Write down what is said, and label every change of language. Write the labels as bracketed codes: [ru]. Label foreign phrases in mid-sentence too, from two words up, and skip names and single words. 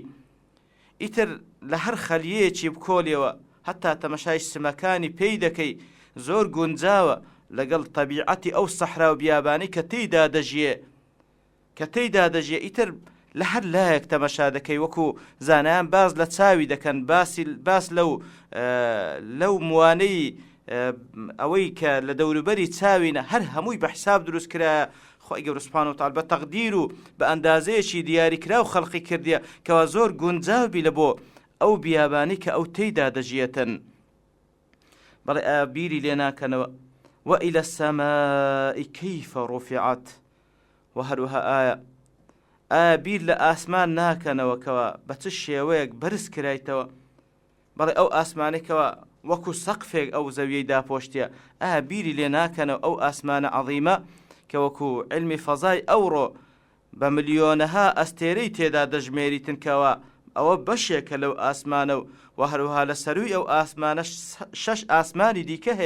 [ckb] ئیتر لە هەر خەلیەیەکی بکۆڵیەوە هەتا تەمەشای سمەکانی پێی دەکەی زۆر گونجاوە لەگەڵ تەبیعەتی ئەو سەحرا و بیابانی کە تێیدا دەژیە ئیتر لە هەر لایەک تەمەشا دەکەی وەکو زانایان باز لە چاوی دەکەن باس لەو موانەی ئەوەی کە لە دەوروبەری چاوینە هەر هەمووی بە حساب دروست کرایە. خۆی گەورە [ar] سوبحانەهو وتەعالا [ckb] بە تەقدیر و بە ئەندازەیەکی دیاریکرا و خەڵقی کردیە کەوا زۆر گونجاوبی لە بۆ ئەو بیابانی کە ئەو تێیدا دەژیەتن. بەڵێ ئایا بیری لێ ناکەنەوە [ar] وإلى السماء كيف رفعت، [ckb] و هەروەها ئایا بیر لە ئاسمان ناکەنەوە کەوە بە چ شێوەیەک بەرز کرایتەوە؟ بەڵێ ئەو ئاسمانێکەوە وەکو سەقفێک ئەو زەویەی داپۆشتیە، ئایا بیری لێ ناکەنەوە ئەو ئاسمانە عەظیمە کە وەکو علمی فەزای ئەوڕۆ بە ملیۆنەها ئەستێرەی تێدا دەژمێریتن کەوە ئەوە بەشێکە لەو ئاسمانە و هەروەها لە سەروی ئەو ئاسمانە 6 ئاسمانی دیکە هەیە.